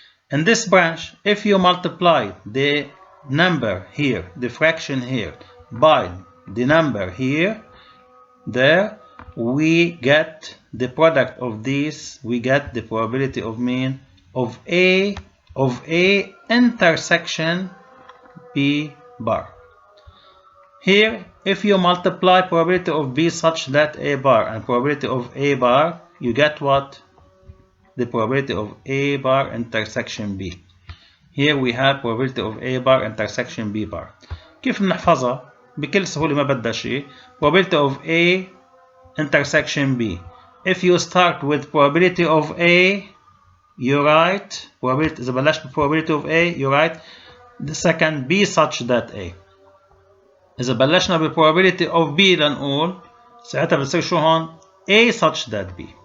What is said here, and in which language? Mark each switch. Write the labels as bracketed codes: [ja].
[en] In this branch if you multiply the number here the fraction here by the number here there we get the product of these we get the probability of mean of A intersection B bar. Here if you multiply probability of B such that A bar and probability of A bar you get what? The probability of A bar intersection B. Here we have probability of A bar intersection B bar. [ar] كيف بنحفظها؟ بكل سهولة ما بدها شيء. [en] Probability of A intersection B. If you start with probability of A you write probability [ar] إذا بلشت [en] probability of A you write the second B such that A. [ar] إذا بلشنا [en] probability of B [ar] لنقول ساعتها بتصير شو هون [en] A such that B.